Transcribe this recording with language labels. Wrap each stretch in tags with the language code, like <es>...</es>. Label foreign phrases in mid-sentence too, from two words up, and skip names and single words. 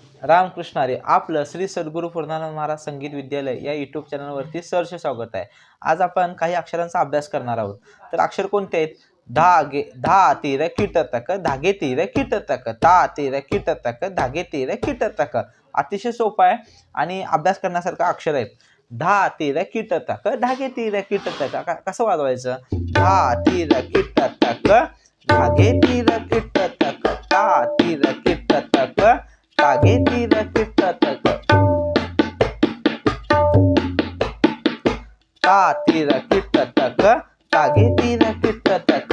<mr>रामकृष्ण हरी. आपलं श्री सद्गुरू पूर्णानंद महाराज संगीत विद्यालय या यूट्यूब चॅनलवरती सहर्ष स्वागत आहे. आज आपण काही अक्षरांचा अभ्यास करणार आहोत. तर अक्षर कोणते आहेत? धागे, धा तीर किट तक, धागे तीर किट तक, ता तीर किट तक, धागे तीर किट तक. अतिशय सोपा आहे आणि अभ्यास करण्यासारखा अक्षर आहेत. धा तीर किट तक, धागे तीर किट तक. कसं वाजवायचं? धा तीर किट तक, धागे तीर किट तक, ता तीर किट तक, धागे तीर किट तक, ता तीर किट तक, धागे तीर किट तक.</mr>